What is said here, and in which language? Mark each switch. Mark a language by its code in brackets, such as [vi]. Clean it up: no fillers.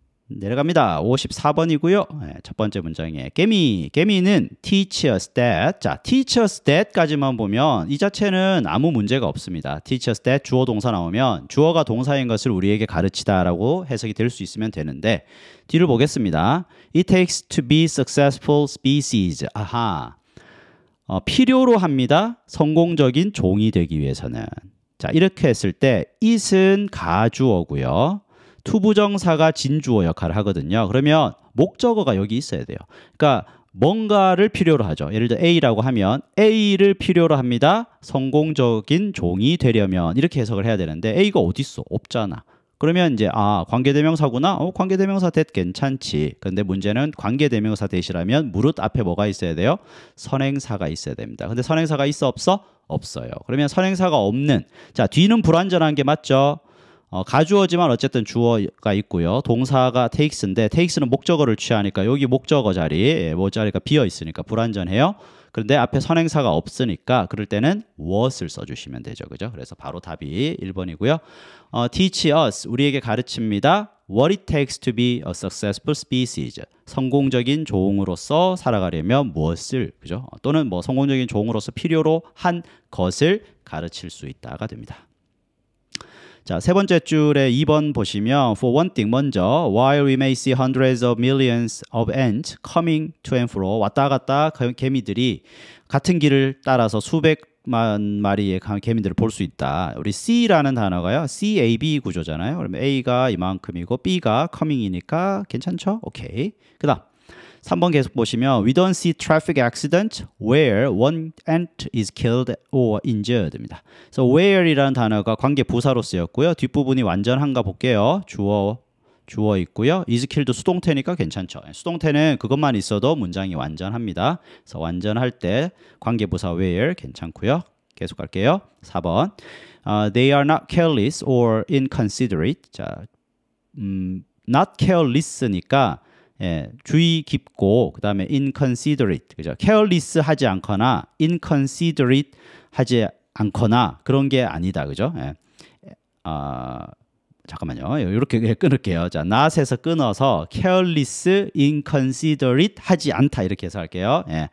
[ko] 내려갑니다. 54번이고요. 첫 번째 문장에 개미는 teach us that. 자, teach us that까지만 보면 이 자체는 아무 문제가 없습니다. teach us that 주어 동사 나오면 주어가 동사인 것을 우리에게 가르치다라고 해석이 될 수 있으면 되는데 뒤를 보겠습니다. [en] It takes to be successful species. [ko] 아하. 필요로 합니다. 성공적인 종이 되기 위해서는. 자, 이렇게 했을 때 it은 가주어고요. 투부정사가 진주어 역할을 하거든요. 그러면 목적어가 여기 있어야 돼요. 그러니까 뭔가를 필요로 하죠. 예를 들어 A라고 하면 A를 필요로 합니다. 성공적인 종이 되려면 이렇게 해석을 해야 되는데 A가 어디 있어? 없잖아. 그러면 이제 관계대명사구나. 관계대명사 that 괜찮지. 근데 문제는 관계대명사 that이라면 무릇 앞에 뭐가 있어야 돼요? 선행사가 있어야 됩니다. 근데 선행사가 있어 없어? 없어요. 그러면 선행사가 없는 자 뒤는 불완전한 게 맞죠? 가주어지만 어쨌든 주어가 있고요. 동사가 takes인데 takes는 목적어를 취하니까 여기 목적어 자리 자리가 비어 있으니까 불완전해요. 그런데 앞에 선행사가 없으니까 그럴 때는 what을 써주시면 되죠. 그죠? 그래서 바로 답이 1번이고요. teach us 우리에게 가르칩니다. [en] What it takes to be a successful species. [ko] 성공적인 종으로서 살아가려면 무엇을 그죠? 또는 뭐 성공적인 종으로서 필요로 한 것을 가르칠 수 있다가 됩니다. 자, 세 번째 줄에 2번 보시면 [en] for one thing 먼저 while we may see hundreds of millions of ants coming to and fro [ko] 왔다 갔다 개미들이 같은 길을 따라서 수백만 마리의 개미들을 볼 수 있다. 우리 C라는 단어가요. CAB 구조잖아요. 그러면 A가 이만큼이고 B가 coming이니까 괜찮죠? 오케이. 그다음 3번 계속 보시면 [en] we don't see traffic accident where one ant is killed or injured입니다. [ko] 그래서 where이라는 단어가 관계 부사로 쓰였고요. 뒷부분이 완전한가 볼게요. 주어 있고요. is killed 수동태니까 괜찮죠. 수동태는 그것만 있어도 문장이 완전합니다. 그래서 완전할 때 관계 부사 where 괜찮고요. 계속 갈게요. [en] 4번 they are not careless or inconsiderate. [ko] 자, not careless니까 주의 깊고 그 다음에 inconsiderate 그죠? careless 하지 않거나 inconsiderate 하지 않거나 그런 게 아니다 그죠? 잠깐만요 이렇게 끊을게요. 자, not에서 끊어서 careless, inconsiderate 하지 않다 이렇게 해석할게요.